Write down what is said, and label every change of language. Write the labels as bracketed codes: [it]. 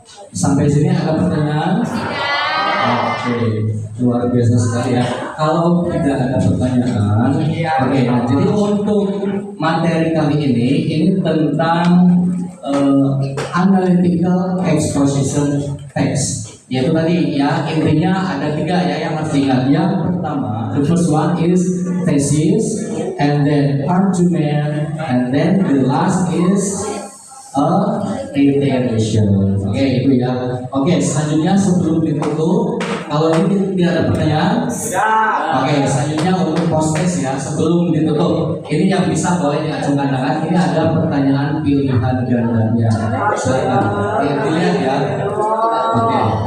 [id] Sampai sini ada pertanyaan? Oke, luar biasa sekali ya. Kalau tidak ada pertanyaan, oke. Nah, jadi untuk materi kali ini tentang analytical exposition text. Yaitu tadi ya, intinya ada 3 ya yang harus diingat. Yang pertama, [en] the first one is thesis, and then argument, and then the last is a iteration. [id] Oke, itu ya. Oke, selanjutnya sebelum ditutup, kalau ini tidak ada pertanyaan, oke, selanjutnya untuk post-test ya, sebelum ditutup, ini yang bisa boleh diacungkan tangan. Ini ada pertanyaan pilihan gandanya. Silakan, dilihat ya. Oke,